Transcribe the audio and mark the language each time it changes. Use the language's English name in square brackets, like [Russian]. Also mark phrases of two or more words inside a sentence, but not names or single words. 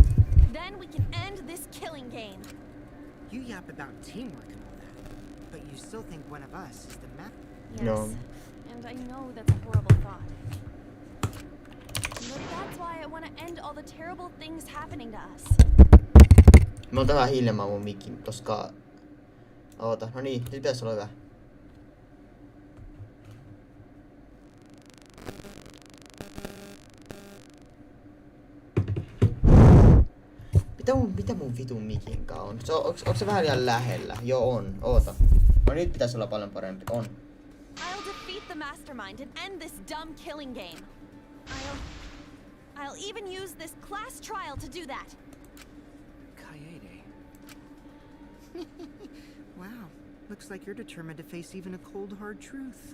[English] Then we can end this killing game. You yap about teamwork and all that, but you still think one of us is the map. Yes. No. And I know that's a horrible thought. But that's why I want to end all the terrible things happening to us. [Finnish] Mä oon vähän hiljemmaa mun mikin, koska... Oota, no niin, nyt pitäis olla hyvä. Mitä mun vitun mikinkaan on? Onks se vähän liian lähellä? Joo on, oota. No nyt pitäis olla paljon parempi, on. [English] I'll defeat the mastermind and end this dumb killing game. I'll even use this class trial to do that. Kaede. Wow, looks like you're determined to face even a cold, hard truth.